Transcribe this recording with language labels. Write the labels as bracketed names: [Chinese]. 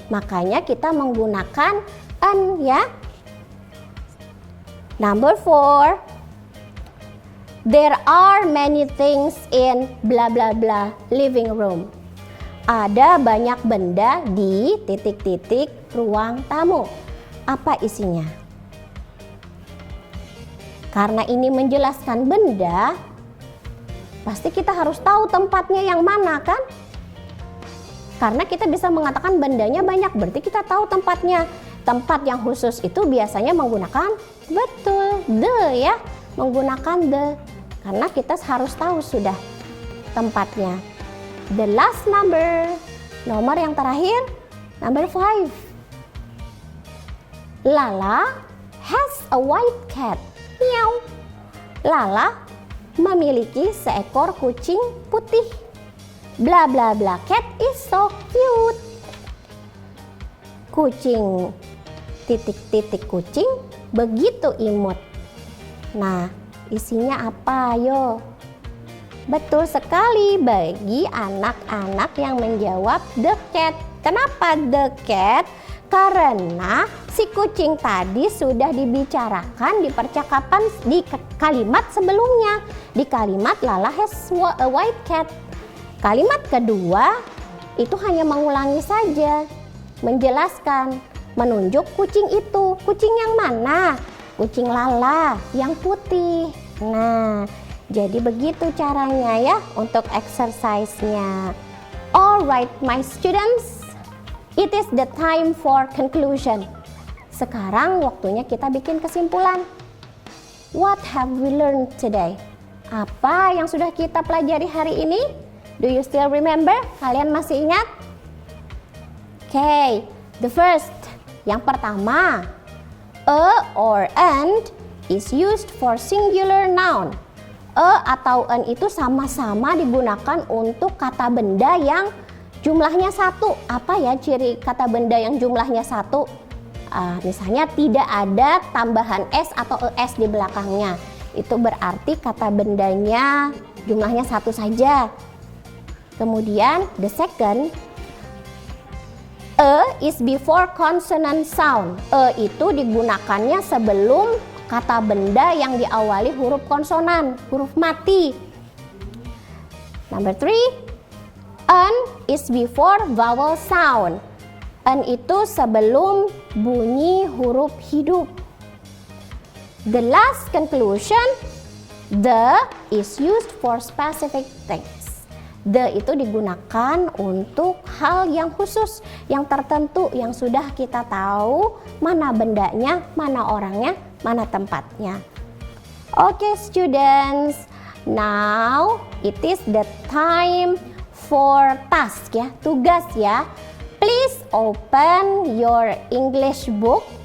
[Indonesian] Makanya kita menggunakan ya. [English] Number 4. There are many things in bla bla bla living room. [Indonesian] Ada banyak benda di titik-titik ruang tamu. Apa isinya? Karena ini menjelaskan benda, pasti kita harus tahu tempatnya yang mana kan? Karena kita bisa mengatakan bendanya banyak, berarti kita tahu tempatnya. Tempat yang khusus itu biasanya menggunakan betul the ya, menggunakan the. Karena kita harus tahu sudah tempatnya. [English] The last number, [Indonesian] nomor yang terakhir, [English] number 5. Lala has a white cat. Meow. [Indonesian] Lala memiliki seekor kucing putih. [English] Bla bla bla cat is so cute. [Indonesian] Kucing titik-titik kucing begitu imut. Nah, isinya apa yo? Betul sekali bagi anak-anak yang menjawab the cat. Kenapa the cat? Karena si kucing tadi sudah dibicarakan di percakapan di kalimat sebelumnya. Di kalimat [English] Lala has a white cat. [Indonesian] Kalimat kedua itu hanya mengulangi saja, menjelaskan, menunjuk kucing itu. Kucing yang mana? Kucing Lala yang putih. Nah, jadi begitu caranya ya untuk exercise-nya. [English] Alright my students, it is the time for conclusion. [Indonesian] Sekarang waktunya kita bikin kesimpulan. [English] What have we learned today? [Indonesian] Apa yang sudah kita pelajari hari ini? [English] Do you still remember? [Indonesian] Kalian masih ingat? [English] Okay, the first, [Indonesian] yang pertama, [English] a or and is used for singular noun. [Indonesian] Atau an itu sama-sama digunakan untuk kata benda yang jumlahnya satu. Apa ya ciri kata benda yang jumlahnya satu? Misalnya tidak ada tambahan s atau es di belakangnya. Itu berarti kata bendanya jumlahnya satu saja. [English] Kemudian the second, is before consonant sound. [Indonesian] Itu digunakannya sebelum kata benda yang diawali huruf konsonan, huruf mati. [English] Number 3, an is before vowel sound. [Indonesian] An itu sebelum bunyi huruf hidup. [English] The last conclusion, the is used for specific things. [Indonesian] The itu digunakan untuk hal yang khusus, yang tertentu, yang sudah kita tahu mana bendanya, mana orangnya, mana tempatnya. [English] Okay students, now it is the time for task ya, [Indonesian] tugas ya. [English] Please open your English book